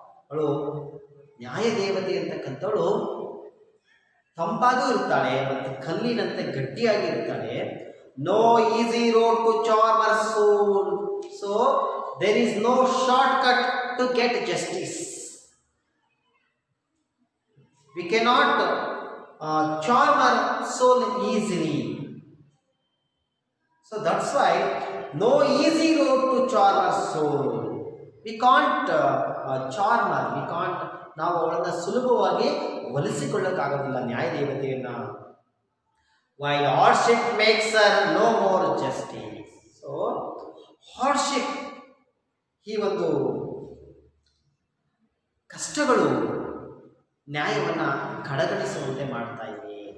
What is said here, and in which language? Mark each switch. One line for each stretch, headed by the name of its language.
Kannada: ಅವಳು ನ್ಯಾಯ ದೇವತೆ ಅಂತಕ್ಕಂಥವಳು ತಂಪಾಗೂ ಇರ್ತಾಳೆ ಮತ್ತು ಕಲ್ಲಿನಂತೆ ಗಟ್ಟಿಯಾಗಿ ಇರ್ತಾಳೆ.
English: No easy road to charm her soul. So there is no shortcut to get justice. We cannot charm our soul easily. So that's why no easy road to charm our soul. We can't charm her. We can't,
Kannada: ನಾವು ಅವಳನ್ನು ಸುಲಭವಾಗಿ ಒಲಿಸಿಕೊಳ್ಳಕ್ಕಾಗೋದಿಲ್ಲ ನ್ಯಾಯದೇವತೆಯನ್ನು.
English: While hardship makes her no more justice. So hardship,
Kannada: ಈ ಒಂದು ಕಷ್ಟಗಳು ನ್ಯಾಯವನ್ನು ಕಡೆಗಣಿಸುವಂತೆ ಮಾಡ್ತಾ ಇವೆ.